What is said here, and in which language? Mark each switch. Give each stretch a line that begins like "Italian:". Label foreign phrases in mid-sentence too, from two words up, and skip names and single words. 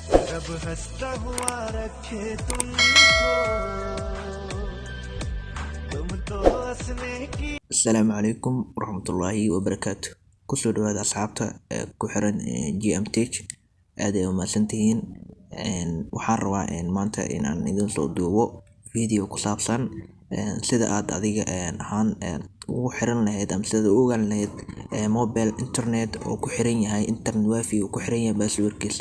Hindi: रब हंसता हुआ रखे तुमको तुम तो हंसने की
Arabic: السلام عليكم ورحمة الله وبركاته.
Somali: kusoo dhawaada asxaabta ku xiran GMTech aad ay umahadsantihiin. Waxaan rabaa maanta inaan idin soo duubo video ku saabsan sida aad adiga ahaan ugu xiran lahayd ama sida u ogaan lahayd
English: mobile internet
Somali: oo ku xiran yahay
English: internet wifi
Somali: oo ku xiran yahay passwordkiisa.